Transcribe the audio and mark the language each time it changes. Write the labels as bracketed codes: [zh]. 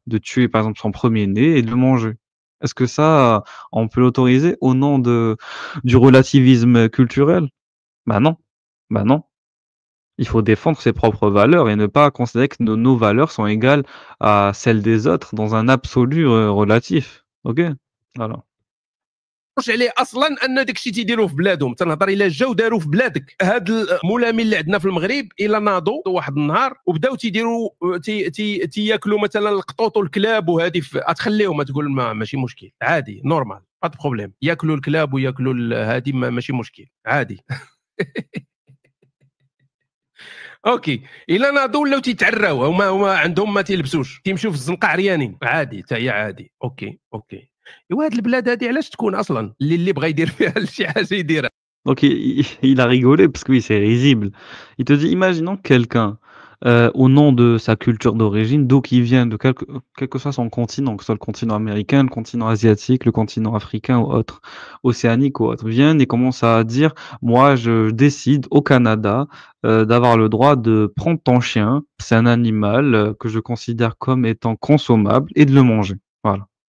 [fr] De tuer, par exemple, son premier-né et de le manger. Est-ce que ça, on peut l'autoriser au nom du relativisme culturel? Bah non. Bah non. Il faut défendre ses propres valeurs et ne pas considérer que nos valeurs sont égales à celles des autres dans un absolu relatif. Ok? Voilà. [ar] عليه اصلا ان داك الشيء تيديروه في بلادهم. تنهضر الا جاو داروا في بلادك. هاد الملامين اللي عندنا في المغرب الا ناضوا واحد النهار وبداو تيديروا تياكلوا مثلا القطوط والكلاب وهذه، تخليهم تقول ماشي مشكل، عادي نورمال، [fr] با دو بروبليم. [ar] ياكلوا الكلاب وياكلوا هذه ماشي مشكل، عادي. اوكي، الا ناضوا ولاو تيتعراو هما عندهم ما تيلبسوش، تيمشيو في الزنقه عريانين، عادي حتى هي عادي. اوكي ايوا هاد البلاد هادي علاش تكون اصلا اللي بغى يدير فيها شي حاجه يديرها. [fr] Donc il a rigolé parce que oui, c'est risible. Il te dit, imaginons quelqu'un au nom de sa culture d'origine, d'où qu'il vient, de quel que soit son continent, que ce soit le continent américain, le continent asiatique, le continent africain ou autre, océanique ou autre, viennent et commencent à dire, moi je décide au Canada d'avoir le droit de prendre ton chien, c'est un animal que je considère comme étant consommable, et de le manger. Voilà.